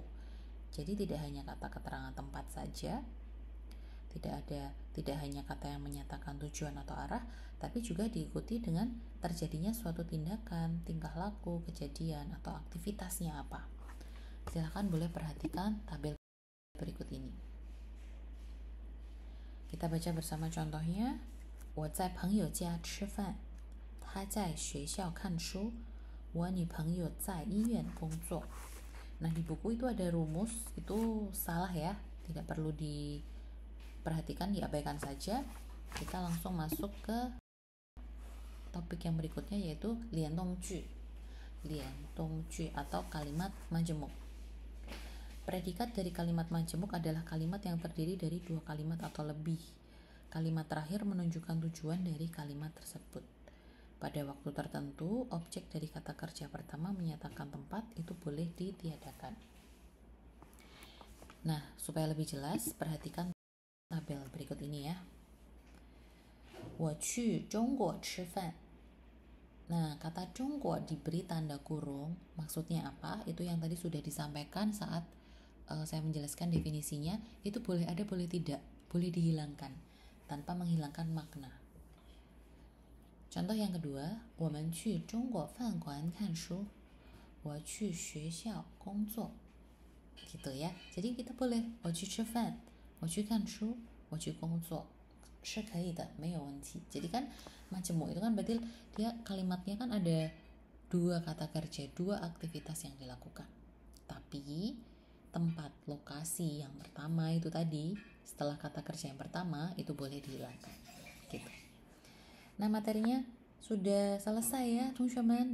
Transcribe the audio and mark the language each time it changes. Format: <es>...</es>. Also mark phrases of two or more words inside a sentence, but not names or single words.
<id>Jadi tidak hanya kata keterangan tempat saja, tidak hanya kata yang menyatakan tujuan atau arah, tapi juga diikuti dengan terjadinya suatu tindakan, tingkah laku, kejadian, atau aktivitasnya apa. Silakan boleh perhatikan tabel berikut ini. Kita baca bersama contohnya.</id> <zh>我在朋友家吃饭，他在学校看书，我女朋友在医院工作。</zh> <id>Nah, di buku itu ada rumus, itu salah ya, tidak perlu diperhatikan, diabaikan saja. Kita langsung masuk ke topik yang berikutnya, yaitu liandongju atau kalimat majemuk. Predikat dari kalimat majemuk adalah kalimat yang terdiri dari dua kalimat atau lebih. Kalimat terakhir menunjukkan tujuan dari kalimat tersebut. Pada waktu tertentu, objek dari kata kerja pertama menyatakan tempat itu boleh ditiadakan. Nah, supaya lebih jelas, perhatikan tabel berikut ini ya.</id> <zh>我去中国吃饭.</zh> <id>Nah, kata 中国 diberi tanda kurung, maksudnya apa? Itu yang tadi sudah disampaikan saat saya menjelaskan definisinya. Itu boleh ada, boleh tidak, boleh dihilangkan tanpa menghilangkan makna. Contoh yang kedua,</id> <zh>我们去中国饭馆看书，我去学校工作.</zh> <id>Gitu ya. Jadi kita boleh</id> <zh>我去吃饭，我去看书，我去工作，是可以的，没有问题.</zh> <id>Jadi kan majemuk itu kan berarti dia kalimatnya kan ada dua kata kerja, dua aktivitas yang dilakukan. Tapi tempat, lokasi yang pertama itu tadi, setelah kata kerja yang pertama itu boleh dihilangkan gitu. Nah, materinya sudah selesai ya teman-teman.</id>